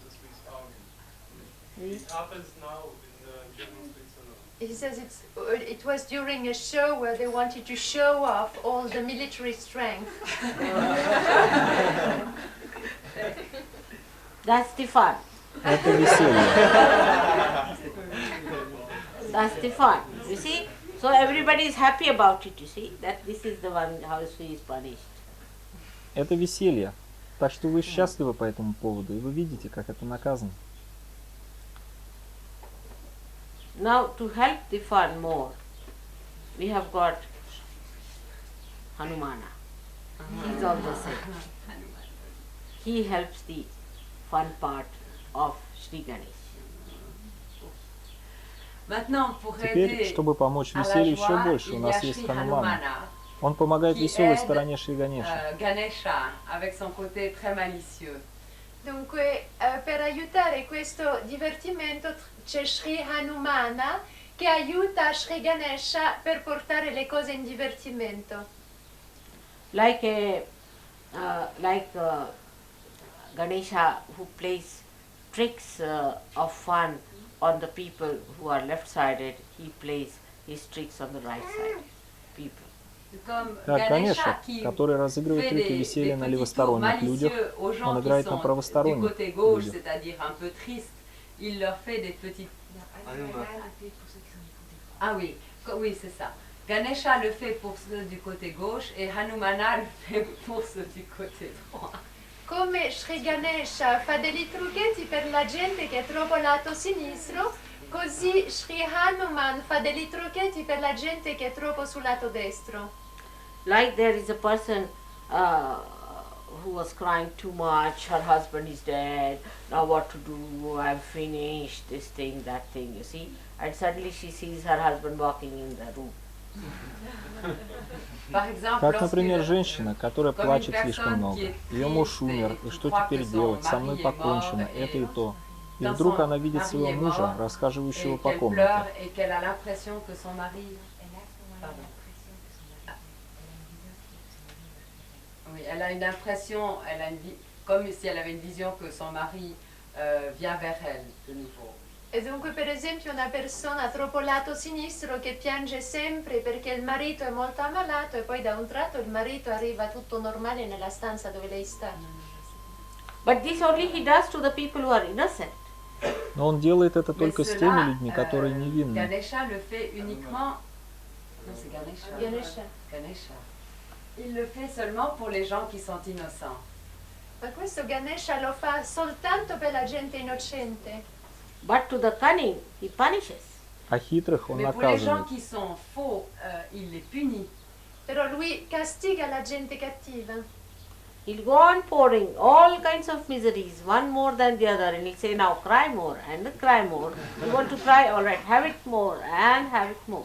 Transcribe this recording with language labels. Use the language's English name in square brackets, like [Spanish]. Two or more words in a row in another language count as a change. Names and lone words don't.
[English] He says it was during a show where they wanted to show off all the military strength. That's the fun. [Russian] Это веселье. [English] That's the fun. You see? So everybody is happy about it, you see? That this is the one how she is punished. [Russian] Это веселье. Так что вы счастливы по этому поводу, и вы видите, как это наказано. [English] Now to help the fun more, we have got Hanumana. He's also saint. He helps the fun part of Shri Ganesh. [French] Maintenant, pour [Russian] Теперь, [French] aider [Russian] чтобы помочь [French] à la [Russian] веселью еще [French] joie, [Russian] больше, у [French] il y a [Russian] нас есть [French] Shri [Russian] Хануман. [French] Hanumana, [Russian] Он помогает [French] qui [Russian] веселой [French] aide, [Russian] стороне Шри Ганеша. [French] Ganesha, avec son côté très malicieux. [Italian] Dunque, per aiutare questo divertimento c'è Sri Hanumana che aiuta Sri Ganesha per portare le cose in divertimento. [English] Like Ganesha who plays tricks of fun on the people who are left-sided, he plays his tricks on the right-side people. [French] Comme [Russian] Как [French] Ganesha [Russian] Ганеша, [French] qui [Russian] который разыгрывает [French] fait [Russian] трюки [French] des [Russian] веселья на [French] petits tours [Russian] левосторонних людях, [French] malicieux aux gens [Russian] он [French] qui [Russian] играет на [French] sont du [Russian] правосторонних [French] côté gauche, [Russian] людях. [French] c'est-à-dire un peu triste, il leur fait des petites... Ah oui, oui c'est ça. Ganesha le fait pour ceux du côté gauche et Hanumana le fait pour ceux du côté droit. [Italian] Come Sri Ganesha fa dei trucchetti per la gente che è troppo lato sinistro, così Sri Hanuman fa dei trucchetti per la gente che è troppo sul lato destro. [English] Like there is a person who was crying too much, her husband is dead, now what to do, I've finished this thing, that thing, you see. And suddenly she sees her husband walking in the room. [Russian] Как, например, женщина, которая плачет слишком много. Ее муж умер, и что теперь делать? Со мной покончено, это и то. И вдруг она видит своего мужа, расхаживающего по комнате. [French] Oui, elle a une impression, comme si elle avait une vision que son mari vient vers elle de nouveau. [Italian] E dunque per esempio una persona troppo lato sinistro che piange sempre perché il marito è molto ammalato e poi da un tratto il marito arriva tutto normale nella stanza dove lei sta. [English] But this only he does to the people who are innocent. [Russian] Но он делает это только с теми людьми, которые невинны. [French] Ganesha le fait uniquement... Non, c'est Ganesha. Ganesha. Ganesha. Il le fait seulement pour les gens qui sont innocents. [Italian] Ma questo Ganesha lo fa soltanto per la gente innocente. [English] But to the cunning, he punishes. [Russian] А хитрых он [French] Mais pour les gens [Russian] наказывает. [French] qui sont faux, il les punit. [Italian] Però lui castiga la gente cattiva. [English] He'll go on pouring all kinds of miseries, one more than the other, and he'll say, now cry more and cry more. You want to cry? All right, have it more and have it more.